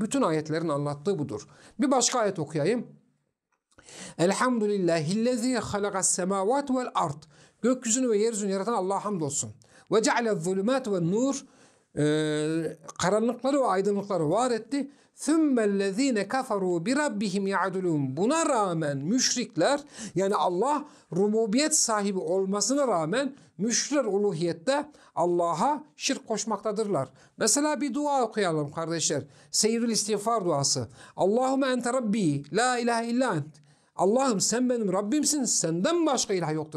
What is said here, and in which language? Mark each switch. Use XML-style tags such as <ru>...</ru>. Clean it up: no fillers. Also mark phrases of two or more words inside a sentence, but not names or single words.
<tr>Bütün ayetlerin anlattığı budur. Bir başka ayet okuyayım.</tr> <ar>الحمد لله الذي خلق السماوات والأرض.</ar> <tr>Gökyüzünü ve yeryüzünü yaratan Allah'a hamdolsun. Ve</tr> <ar>جعل الظلمات والنور.</ar> <tr>Karanlıkları ve aydınlıkları var etti.</tr> <ar>ثُمَّ كفروا بربهم يَعْدُلُونَ.</ar> <tr>Buna rağmen müşrikler, yani Allah rububiyet sahibi olmasına rağmen müşrikler uluhiyette Allah'a şirk koşmaktadırlar. Mesela bir dua okuyalım kardeşler. Seyyidül istiğfar duası.</tr> <ar>اللهم أنت ربي لا إله إلا أنت.</ar> <tr>Allah'ım sen benim Rabbimsin, senden başka ilah yoktur.</tr>